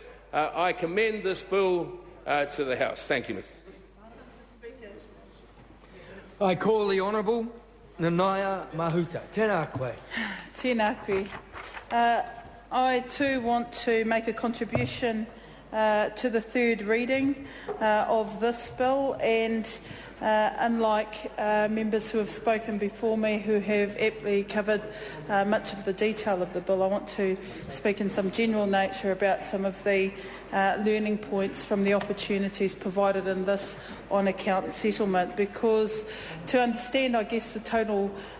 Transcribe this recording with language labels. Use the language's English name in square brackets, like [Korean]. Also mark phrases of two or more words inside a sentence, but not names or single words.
[English] I commend this bill to the House. Thank you, Mr. I call the Honourable Nanaia Mahuta. [Māori] Tēnā koe. Tēnā koe. [English] I too want to make a contribution to the third reading of this bill, and unlike members who have spoken before me who have aptly covered much of the detail of the bill, I want to speak in some general nature about some of the learning points from the opportunities provided in this on-account settlement, because to understand, I guess, the total,